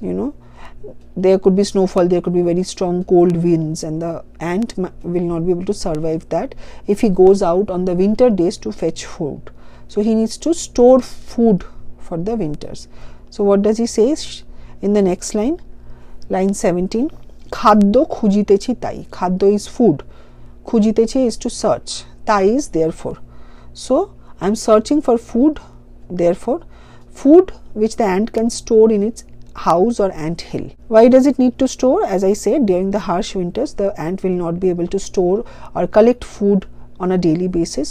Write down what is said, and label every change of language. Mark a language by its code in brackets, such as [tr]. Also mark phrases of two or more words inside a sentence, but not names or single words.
[en] You know, there could be snowfall, there could be very strong cold winds, and the ant will not be able to survive that if he goes out on the winter days to fetch food. So he needs to store food for the winters. So what does he say in the next line? Line 17. [bn] Khaddo khujitechi tai. [en] Khaddo is food. Khujitechi is to search. Tai is therefore. So I am searching for food, therefore food which the ant can store in its house or ant hill. Why does it need to store? As I said, during the harsh winters the ant will not be able to store or collect food on a daily basis.